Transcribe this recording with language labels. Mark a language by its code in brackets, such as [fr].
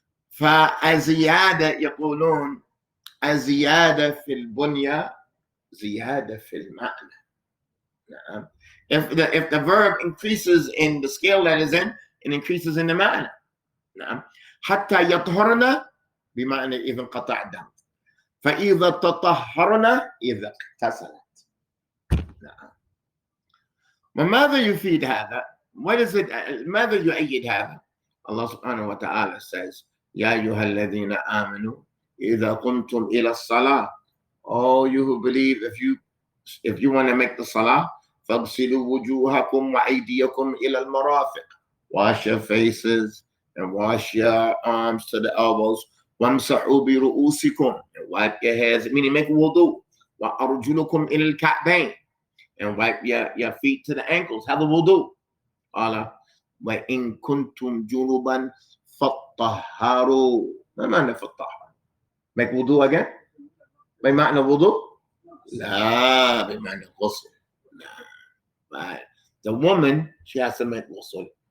[ar] فالزيادة يقولون الزيادة في البنية زيادة في المعنى. [en] If the verb increases in the scale that is in, it increases in the معنى. [ar] حتى يطهرن بمعنى إذا انقطع الدم. فإذا تطهرن إذا اغتسلت. وماذا يفيد هذا؟ ماذا يؤيد هذا؟ [en] Allah subhanahu wa ta'ala says, [ar] يا أيها الذين آمنوا إذا قمتم إلى الصلاة. [en] Oh, you who believe, if you want to make the salah, [ar] فاغسلوا وجوهكم وأيديكم إلى المرافق. [en] Wash your faces and wash your arms to the elbows. [ar] وامسحوا برؤوسكم, [en] and wipe your heads, meaning make wudu. [ar] وأرجلكم إلى الكعبين, [en] and wipe your feet to the ankles. Have a wudu. [ar] Allah, وإن كنتم جنبا فطهروا. ما معنى فطهر؟ [en] make wudu again? [ar] بمعنى wudu? لا, بمعنى غسل. لا. [en] The woman, she has to make ghusl.